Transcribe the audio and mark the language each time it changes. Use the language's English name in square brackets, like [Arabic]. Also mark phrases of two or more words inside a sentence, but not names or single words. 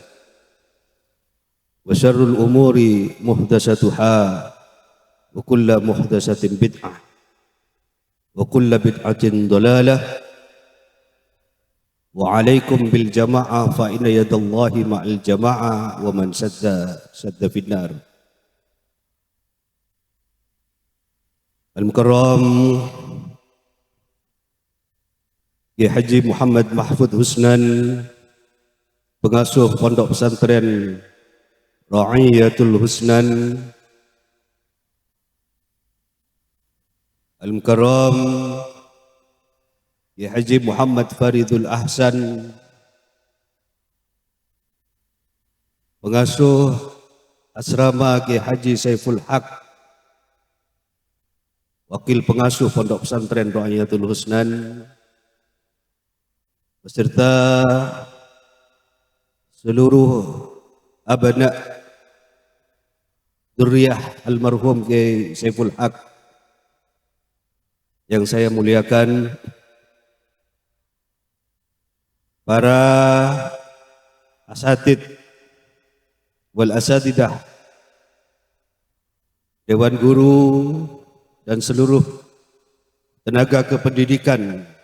[Arabic] وشر الأمور محدثاتها وكل محدثة بدعة وكل بدعة ضلالة وعليكم بالجماعة فإن يد الله مع الجماعة ومن سد في النار. [Indonesian] Al-Mukarram Kiai Haji Muhammad Mahfud Husnan, pengasuh Pondok Pesantren Ra'iyatul Husnan. Al-Mukarram Kiai Haji Muhammad Faridul Ahsan, pengasuh Asrama Kiai Haji Saiful Haq, wakil pengasuh Pondok Pesantren Ra'iyatul Husnan, beserta seluruh [Arabic] abna dzurriyyah [Indonesian] almarhum Kiai Saiful Haq yang saya muliakan, para [Arabic] asatid wal asatidah, [Indonesian] dewan guru dan seluruh tenaga kependidikan,